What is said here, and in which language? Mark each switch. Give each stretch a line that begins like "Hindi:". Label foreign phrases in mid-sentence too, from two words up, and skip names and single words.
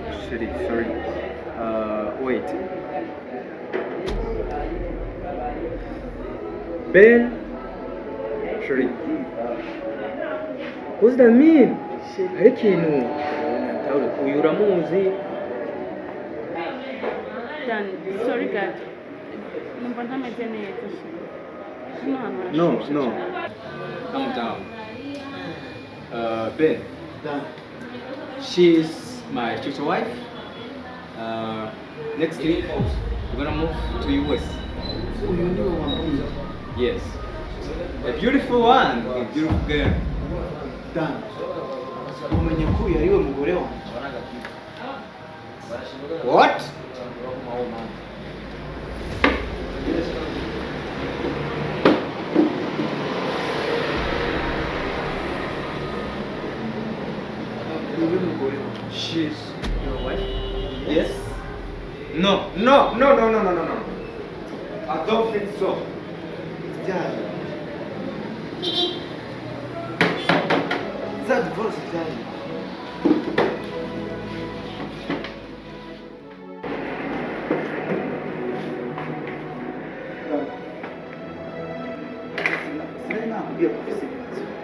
English: Sorry. Wait. Ben? Sorry. What does that mean?
Kinyarwanda: Hari ikintu uyu uramuzi?
English: Dan, sorry God.
Kinyarwanda: Numva ntameze neza. Hano hantu
English: No.
Kinyarwanda: harashushe cyane.
English: Calm down. Ben, Dan. she's my future wife. Next week, we're gonna move to US.
Kinyarwanda: Uyu niwe wambwiye.
English: Yes. A beautiful one, a beautiful girl. Dan.
Kinyarwanda: Umenye ko uyu ari we mugore wanjye.
English: What?
Kinyarwanda: Niwe mugore wanjye.
English: She's your wife? Yes. No. I don't think so.
Kinyarwanda: Byaje. Za divorce byaje. Sinari nakubwiye ko ufise ibibazo.